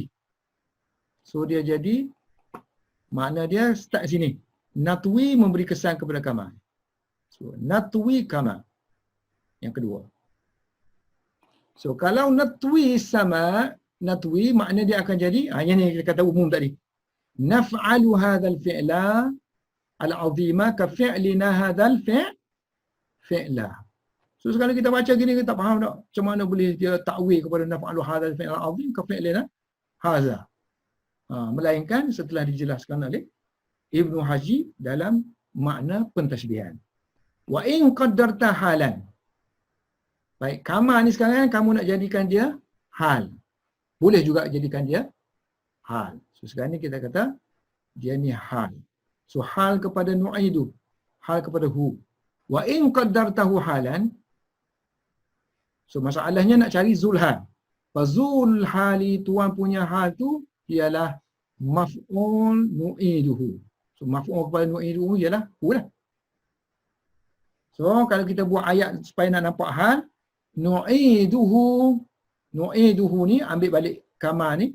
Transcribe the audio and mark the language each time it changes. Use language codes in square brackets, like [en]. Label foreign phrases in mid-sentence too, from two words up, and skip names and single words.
[ms] So dia jadi makna dia start sini. Natwi memberi kesan kepada kama. So natwi kama. Yang kedua. So kalau natwi sama, natwi makna dia akan jadi yang ni kita kata umum tadi. [ar] نفعل هذا الفعل العظيم كفعلنا هذا الفعل. [ms] So sekali kita baca gini kita tak faham tak macam mana boleh dia takwil kepada [ar] نفعل هذا الفعل العظيم كفعلنا هذا. [ms] Melainkan setelah dijelaskan oleh Ibnu Haji dalam makna pentashbihan. [ar] وإن قدرت حالا. [ms] Baik, kama ni sekarang kamu nak jadikan dia hal. Boleh juga jadikan dia hal. So sekarang ni kita kata dia ni hal. So hal kepada nu'idu, hal kepada hu. [ar] وإن قدرته حالا. [ms] So masalahnya nak cari zulhal. [ar] فذو الحال [ms] tuan punya hal tu ialah maf'ul nu'iduhu. So maf'ul kepada nu'iduhu ialah hu lah. So kalau kita buat ayat supaya nak nampak hal, nu'iduhu ni ambil balik kama ni.